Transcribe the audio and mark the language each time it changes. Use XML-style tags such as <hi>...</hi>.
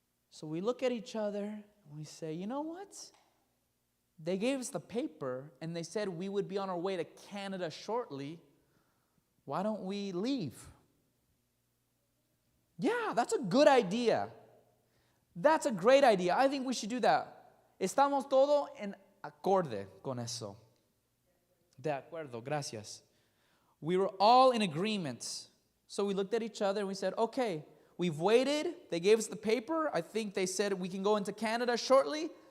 <en>So we look at each other and we say, you know what? They gave us the paper and they said we would be on our way to Canada shortly. Why don't we leave? Yeah, that's a good idea. That's a great idea. I think we should do that.</en> <es>Estamos todo en acorde con eso. De acuerdo, gracias.</es> <en>We were all in agreement. So we looked at each other and we said, okay, we've waited. They gave us the paper. I think they said we can go into Canada shortly.</en>